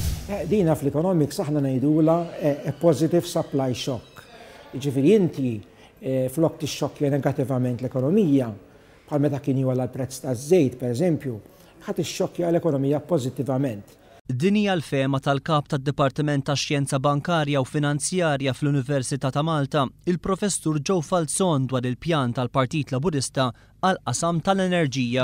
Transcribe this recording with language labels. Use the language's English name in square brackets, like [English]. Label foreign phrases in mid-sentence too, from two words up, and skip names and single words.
[Maltese] Dina fl-economics aħna ngħidula [English] a positive supply shock. [Maltese] Jiġifieri inti flok tixxokkja negattivament l-ekonomija, bħal meta kien jola l-prezz taż-żejt pereżempju, ħadd ixxokkja l-ekonomija pożittivament. Din hija l-fehma tal-kap tad-Dipartiment tax-Xjenza Bankarja u Finanzjarja fl-Università ta' Malta, il-Professur Joe Falzon dwar il-pjan tal-Partit Laburista għall-qasam tal-enerġija.